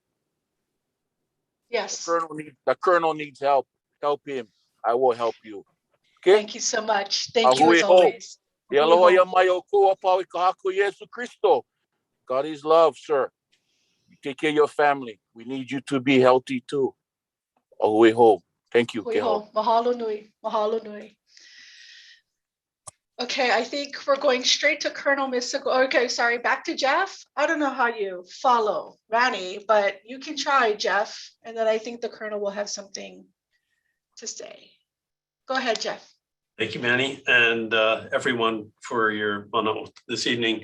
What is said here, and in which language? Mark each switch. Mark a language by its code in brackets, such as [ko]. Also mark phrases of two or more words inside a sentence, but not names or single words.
[en] Yes. The colonel needs help. Help him. I will help you. Okay? Thank you so much. Thank you as always. God is love, sir. You take care of your family. We need you to be healthy too. Oʻahu. Thank you. [haw] Mahalo nui. Mahalo nui. [en] Okay, I think we're going straight to Colonel Misago. Okay, sorry, back to Jeff. I don't know how you follow Rani, but you can try, Jeff. And then I think the Colonel will have something to say. Go ahead, Jeff. Thank you, Manny, and everyone for your mana this evening.